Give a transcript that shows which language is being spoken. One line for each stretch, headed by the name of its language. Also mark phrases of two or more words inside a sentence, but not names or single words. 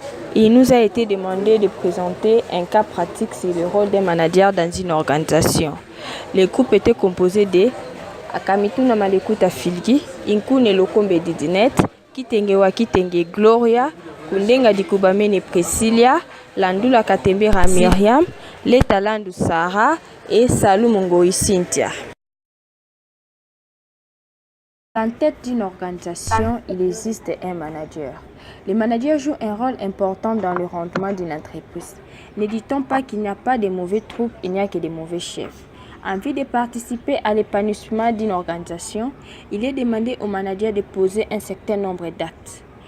French: Il nous a été demandé de présenter un cas pratique sur le rôle d'un manager dans une organisation. Le groupe était composé de Akamituna Malekuta Filgi, Inkune Lokombe Didinet, Kitengewa Kitenge Gloria, Kundenga Dikubamene Priscilla, Landula Katembera Myriam, Letalandu Sarah et Salou Mongoi Cynthia. En tête d'une organisation, il existe un manager. Le manager joue un rôle important dans le rendement d'une entreprise. Ne dit-on pas qu'il n'y a pas de mauvais troupes, il n'y a que de mauvais chefs. En vue de participer à l'épanouissement d'une organisation, il est demandé au manager de poser un certain nombre d'actes.